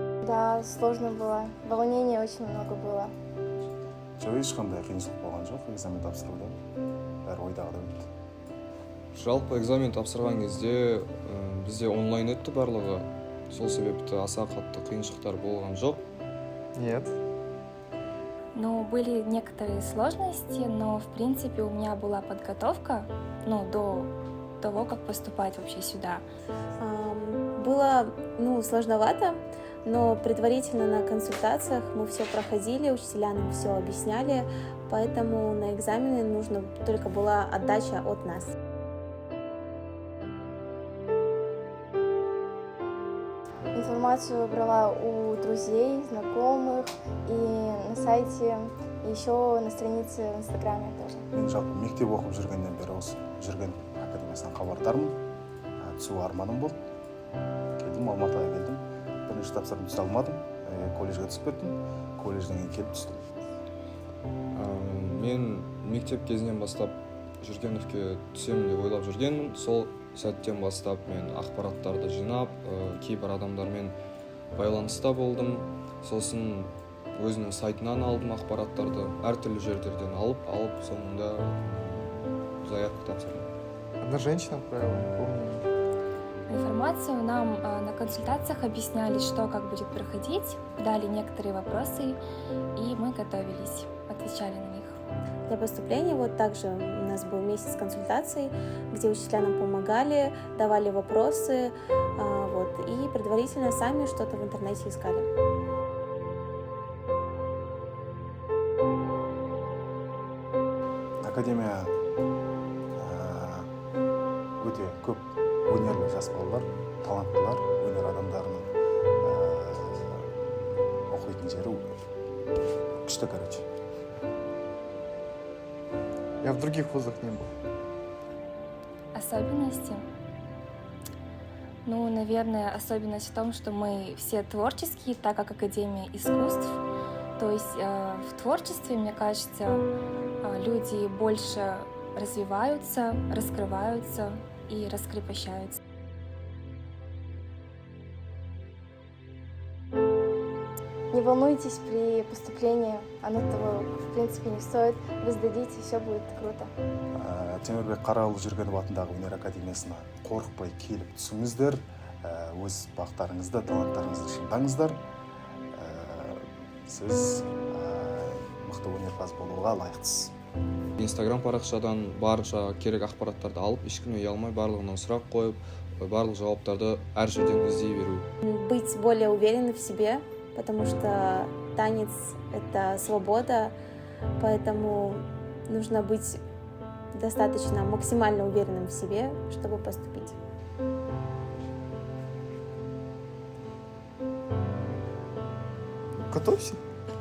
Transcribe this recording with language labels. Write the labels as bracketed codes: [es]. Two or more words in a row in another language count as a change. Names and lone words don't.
[ru] Да, сложно было. Волнения очень много было. [kk] жоқ, ешқандай қиыншылық болған жоқ экзамен тапсыруда. Бәрі ойдағыдай өтті. Жалпы экзамен тапсырған кезде бізде онлайн өтті барлығы. Сол себепті аса қатты қиыншылықтар болған жоқ. [ru] Нет. Ну, были некоторые сложности, но, в принципе, у меня была подготовка, до того, как поступать вообще сюда. Было, сложновато, но предварительно на консультациях мы все проходили, учителя нам все объясняли, поэтому на экзамене нужна только была отдача от нас. Информацию брала у друзей, знакомых и на сайте, и еще на странице в Инстаграме тоже. [kk] Мен жалпы мектеп оқып жүргеннен бері осы жүрген академиясынан хабардармын. Түсу арманым болды. Келдім, Алматыға келдім. Бірінші тапсырып түсе алмадым. Колледжге түсіп кеттім. Колледжден кейін келіп түстім. Мен мектеп кезінен бастап Жүргеновке түсемін деп ойлап жүргенмін. Сол сәттен бастап мен ақпараттарды жинап, кейбір адамдармен байланыста болдым. Сосын өзінің сайтынан алдым ақпараттарды, әртүрлі жерлерден алып, соңында заявка тапсырдым. [ru] Одна женщина отправила, не помню. Информацию нам на консультациях объясняли, что как будет проходить, дали некоторые вопросы, и мы готовились, отвечали на них. Для поступления также у нас был месяц консультаций, где учителя нам помогали, давали вопросы, и предварительно сами что-то в интернете искали. [kk] Академия өте көп өнерлі жас балалар, таланттылар, өнер адамдарының оқитын жері күшті, короче. [ru] Я в других вузах не был. Особенности? Наверное, особенность в том, что мы все творческие, так как Академия искусств. То есть в творчестве, мне кажется, люди больше развиваются, раскрываются и раскрепощаются. Не волнуйтесь при поступлении, оно того, в принципе, не стоит. Вы сдадите, все будет круто. [kk] Темірбек Қарауылы Жүргенов атындағы өнер академиясына қорықпай келіп түсіңіздер, өз бақтарыңызды, таланттарыңызды шыңдаңыздар. Сіз мықты өнерпаз болуға лайықтысыз. Инстаграм парақшадан барынша керек ақпараттарды алып, ешкім ұялмай барлығынан сұрақ қойып, барлық жауаптарды әр жерден іздей беру. [ru] Быть более уверенным в себе, потому что танец — это свобода, поэтому нужно быть достаточно максимально уверенным в себе, чтобы поступить. Готовься.